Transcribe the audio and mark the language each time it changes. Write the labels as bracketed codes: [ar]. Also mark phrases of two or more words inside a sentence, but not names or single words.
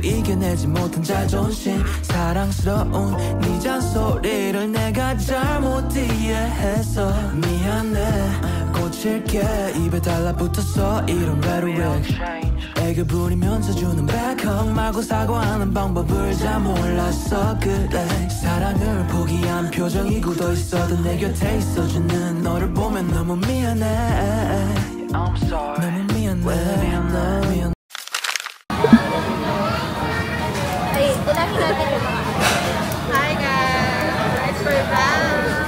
[ko] 이겨내지 못한 자존심 사랑스러운 네 잔소리를 내가 잘못 이해했어 미안해 고칠게 입에 달라붙었어 이런 rhetoric 애교 부리면서 주는 백허그 말고 사과하는 방법을 잘 몰랐어 그래 사랑을 포기한 표정이 굳어 있어도 내 곁에 있어주는 너를 보면 너무 미안해 너무 미안해 [tl] Ay, tulangin natin yung mga. [en] Hi guys! We're back!